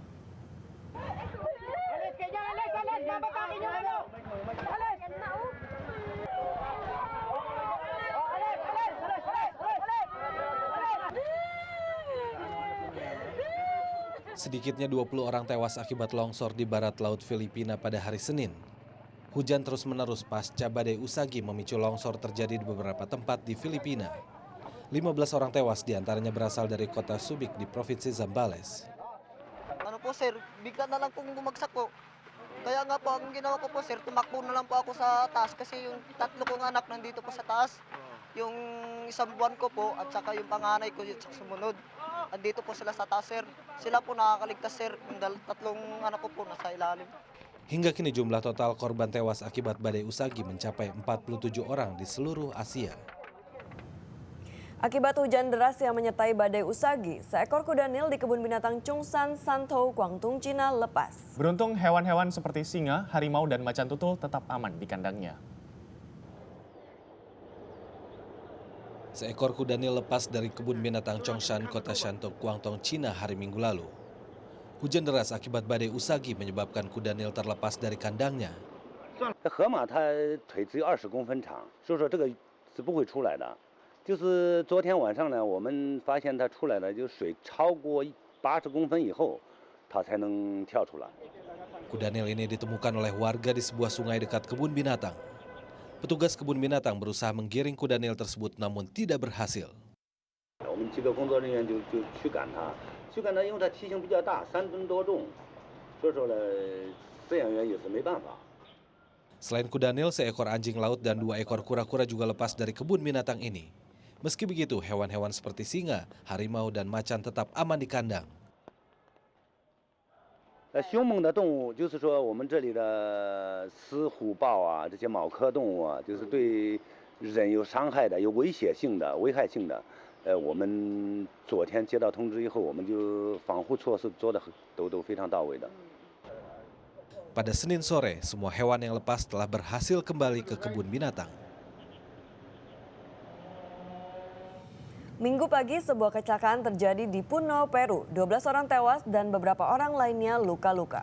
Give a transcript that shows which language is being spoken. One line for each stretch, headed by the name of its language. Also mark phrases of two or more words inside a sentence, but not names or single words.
Indonesian: Sedikitnya 20 orang tewas akibat longsor di barat laut Filipina pada hari Senin. Hujan terus-menerus pasca badai Usagi memicu longsor terjadi di beberapa tempat di Filipina. 15 orang tewas diantaranya berasal dari kota Subic di Provinsi Zambales.
Filipino: Ano po sir, bigla na lang pong bumagsak po. Kaya nga po, ang ginawa ko po sir, tumakbo na lang po ako sa taas kasi yung tatlo kong anak nandito po sa taas. Yung isang buwan ko po at saka yung panganay ko yung sumunod. Andito po sila sa taas sir. Sila po nakakaligtas sir. Yung tatlong anak ko po nasa ilalim.
Indonesian: Hingga kini jumlah total korban tewas akibat badai Usagi mencapai 47 orang di seluruh Asia. Akibat hujan deras yang menyertai badai Usagi, seekor kuda Nil di kebun binatang Chungsan, Santou, Guangdong, Cina lepas. Beruntung hewan-hewan seperti singa, harimau, dan macan tutul tetap aman di kandangnya. Seekor kuda Nil lepas dari kebun binatang Chongshan, kota Shantou, Guangdong, Cina hari Minggu lalu. Hujan deras akibat badai Usagi menyebabkan kuda Nil terlepas dari kandangnya.
Chinese: 河马它腿只有20公分长，所以说这个是不会出来的。就是昨天晚上呢，我们发现它出来了，就水超过80公分以后，它才能跳出来。
Indonesian: Kuda Nil ini ditemukan oleh warga di sebuah sungai dekat kebun binatang. Petugas kebun binatang berusaha menggiring kuda Nil tersebut namun tidak berhasil.
Chinese: 我们几个工作人员就驱赶它，因为它体型比较大，3吨多重，所以说呢，饲养员也是没办法。
Indonesian: Selain kuda Nil, seekor anjing laut dan 2 ekor kura-kura juga lepas dari kebun binatang ini. Meski begitu, hewan-hewan seperti singa, harimau, dan macan tetap aman di kandang.
Chinese: 凶猛的动物就是说，我们这里的狮、虎、豹啊，这些猫科动物啊，就是对人有伤害的、有危害性的，我们昨天接到通知以后，我们就防护措施做的都非常到位的。
Indonesian: Pada Senin sore, semua hewan yang lepas telah berhasil kembali ke kebun binatang. Minggu pagi, sebuah kecelakaan terjadi di Puno, Peru. 12 orang tewas dan beberapa orang lainnya luka-luka.